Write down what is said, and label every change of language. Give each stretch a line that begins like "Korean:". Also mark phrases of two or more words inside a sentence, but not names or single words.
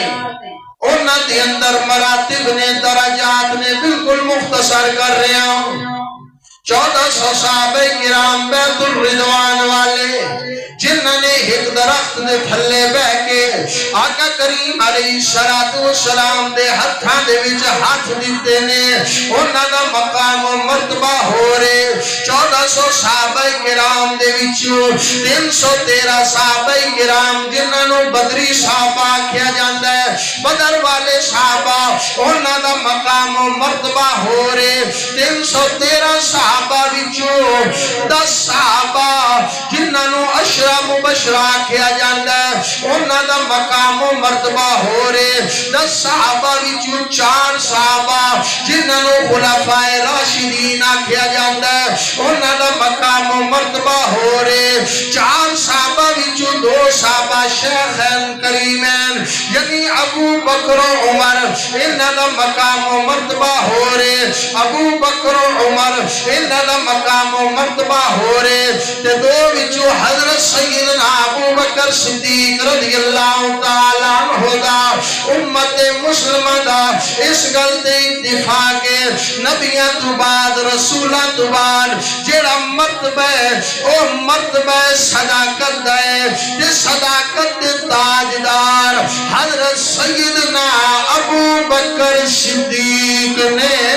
Punjabi: انہاں دے اندر مراتب نے درجات نے بالکل مختصر کر رہے ہوں 1400 صحابہ کرام بیت الرضوان والے جنہوں نے ایک درخت دے تھلے بہ کے آقا کریم
Arabic: علیہ السلام
Punjabi: دے ہتھاں دے وچ ہاتھ دیتے نے انہاں دا مقام و مرتبہ ہو رہے 1400 صحابہ کرام دے وچوں 313 صحابہ کرام جنہاں نو بدری صحابہ کیا جاندا ہے بدر والے صحابہ انہاں دا مقام و مرتبہ ہو رہے 313 صحابہ وچوں 10 صحابہ جنہاں نو اشرا مبشرہ کیا جاندا ہے انہاں دا مقام و مرتبہ ہو رہے 10 صحابہ وچوں 4 صحابہ جنہاں نو خلفائے راشدین کیا جاندا ہے انہاں دا مقام و مرتبہ ہو رہے 4 صحابہ وچوں 2 صحابہ شیخین کریمین یعنی ابو بکر و عمر انہاں دا مقام و مرتبہ ہو رہے ابو بکر و عمر انہاں دا مقام و مرتبہ ہو رہے تے 2 وچوں حضرت سیدنا ابو بکر صدیق
Arabic: رضی اللہ تعالیٰ عنہ
Punjabi: دا امت مسلمہ دا اس گل دے اتفاق نبیاں تو بعد رسولہ تو بعد جیڑا مرتبہ او مرتبہ صداقت دے تے صداقت دے تاجدار حضرت سیدنا ابو بکر صدیق نے